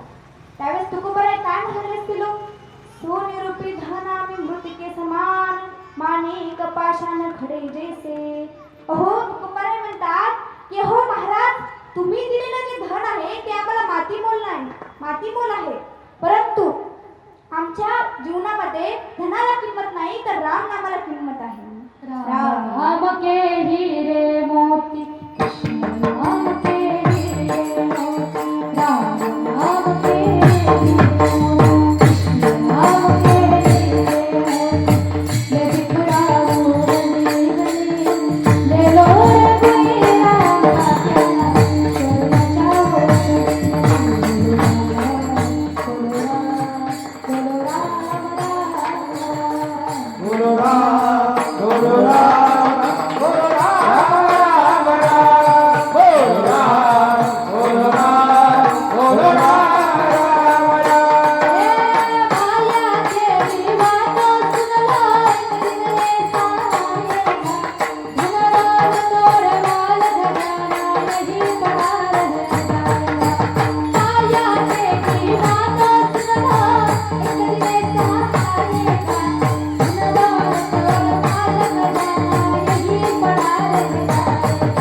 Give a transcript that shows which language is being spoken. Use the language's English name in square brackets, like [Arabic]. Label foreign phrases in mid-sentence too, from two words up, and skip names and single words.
[Marathi] त्यावेळेस तुकोबाराय काय म्हणाले असतील? सोनिरूपी धना मी मृतिके समान, माणिक पाषाण खडे जैसे. अहो, तुकोबाराय म्हणतात की हो महाराज, तुम्ही दिलेलं जे धन आहे ते आम्हाला मातीमोल नाही, मातीमोल आहे. परंतु आमच्या जीवनामध्ये धनाला किंमत नाही, तर राम नामाला किंमत आहे. [Hindi] राम के हिरे मोती, कृष्ण राम के हिरे मोती, राम के हिरे मोती, कृष्ण राम के हिरे मोती, ले बिखराओ गली गली, ले लो रे कोई राम Guru Ram, Guru Ram, Guru Ram, Ram Ram, Guru Ram, Guru Ram, Guru Ram, Ram Ram. माया तेरी बातों सुन लो, दिल में समाएगा, धनराज तोड़ माल धराना नहीं पड़ा रह जाएगा. माया तेरी बातों सुन लो, दिल में समाएगा, धनराज तोड़ माल धराना नहीं पड़ा रह जाएगा.